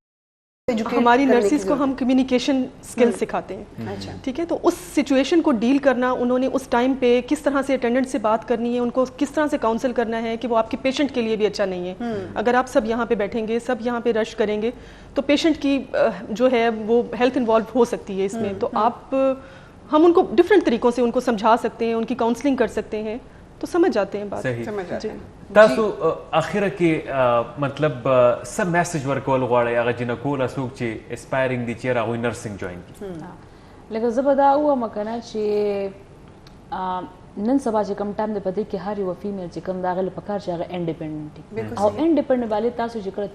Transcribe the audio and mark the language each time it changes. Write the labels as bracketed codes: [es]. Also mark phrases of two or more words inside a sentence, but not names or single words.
[ur] ہماری نرسز کو ہم [en] communication skill [ur] سکھاتے ہیں ٹھیک ہے تو اس سچویشن کو ڈیل کرنا انہوں نے اس ٹائم پہ کس طرح سے اٹینڈنٹ سے بات کرنی ہے ان کو کس طرح سے کاؤنسل کرنا ہے کہ وہ آپ کے پیشنٹ کے لیے بھی اچھا نہیں ہے. اگر آپ سب یہاں پہ بیٹھیں گے سب یہاں پہ رش کریں گے تو پیشنٹ کی جو ہے وہ [en] health involve [ur] ہو سکتی ہے اس میں. تو آپ ہم ان کو ڈفرینٹ طریقوں سے ان کو سمجھا سکتے ہیں ان کی کاؤنسلنگ کر سکتے ہیں تو سمجھ جاتے ہیں بات. سمجھ جاتے ہیں. [ps] تاسو اخره کې مطلب سب میسج ورکول غواړئ هغه جنکو له څوک چې اسپایرینګ دي چې هغوی نرسنګ جوین کړي لکه زه به دا ووایم که نه چې نن سبا چې کوم ټایم دی په دې کې هر یوه فیمیل چې کوم د هغې له پکار چې هغه انډیپینډنټ وي او انډیپینډنټ والی تاسو چې کله